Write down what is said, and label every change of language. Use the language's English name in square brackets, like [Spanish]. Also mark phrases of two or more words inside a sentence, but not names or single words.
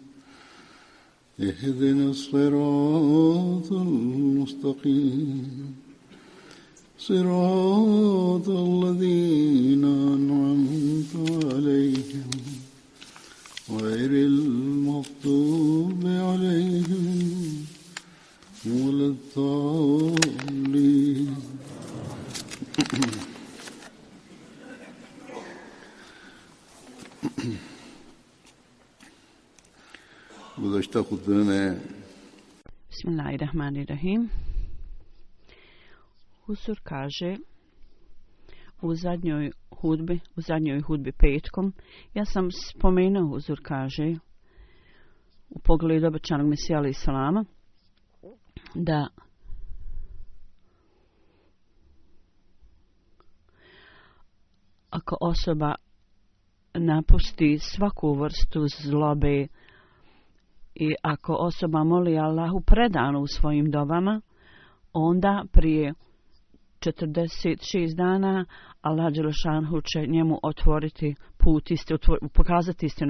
[Arabic] اهدنا الصراط المستقيم صراط الذين أنعمت عليهم غير المغضوب عليهم ولا الضالين. بسم الله الرحمن الرحيم. [Bosnian] Huzur kaže u zadnjoj hudbi petkom, ja sam spomenuo, Huzur kaže u pogledu obećanog Mesija [Arabic] عليه السلام, [Bosnian] da ako osoba napusti svaku vrstu zlobe i ako osoba moli Allahu predano u svojim dovama, onda prije 46 dana Allah dželešanhu će njemu otvoriti put, pokazati istinu.